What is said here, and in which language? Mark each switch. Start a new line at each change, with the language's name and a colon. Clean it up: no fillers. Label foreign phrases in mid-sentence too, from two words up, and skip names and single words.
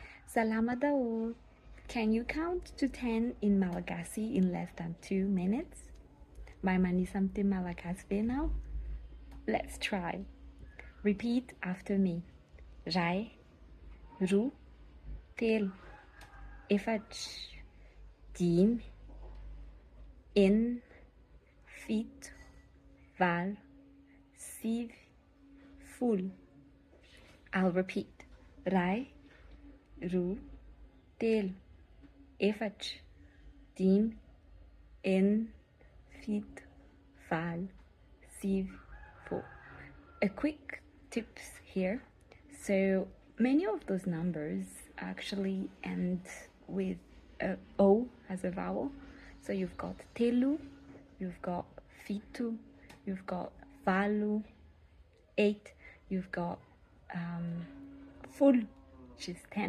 Malagasy: Salamat daw.
English: Can you count to 10 in Malagasy in less than 2 minutes? May mani something Malagasy now? Let's try. Repeat after me.
Malagasy: Iray, ru, telo, efatra, dimy, enina, fito, valo, sivy, folo.
English: I'll repeat.
Malagasy: Iray, ru, telo, efatra, dimy, enina, fito, valo, sivy, folo.
English: A quick tips here. So many of those numbers actually end with a O as a vowel. So you've got telo, you've got fito, you've got valo, 8, you've got folo, which is 10.